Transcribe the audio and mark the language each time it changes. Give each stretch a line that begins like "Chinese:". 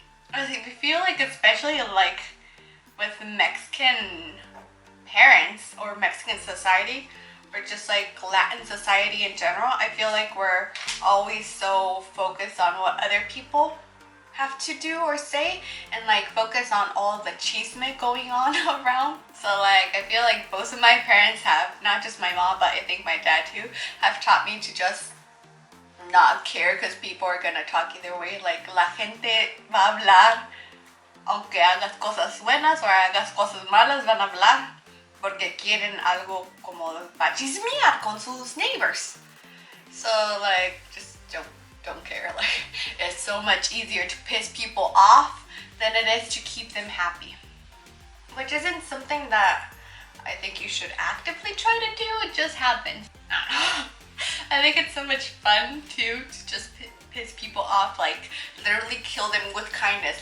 English: I feel like, especially like with Mexican parents or Mexican society, or just like Latin society in general, I feel like we're always so focused on what other people have to do or say, and like focus on all the chisme going on around. So like I feel like both of my parents have, not just my mom, but I think my dad too, have taught me to just not care because people are gonna talk either way.
Spanish: Like, la gente va a hablar aunque hagas cosas buenas o hagas cosas malas, van a hablar porque quieren algo como para chismear con sus
English: neighbors. So like, just don't care. Like, it's so much easier to piss people off than it is to keep them happy, which isn't something that I think you should actively try to do. It just happens. I don't know. I think it's so much fun too to just piss people off, like literally kill them with kindness.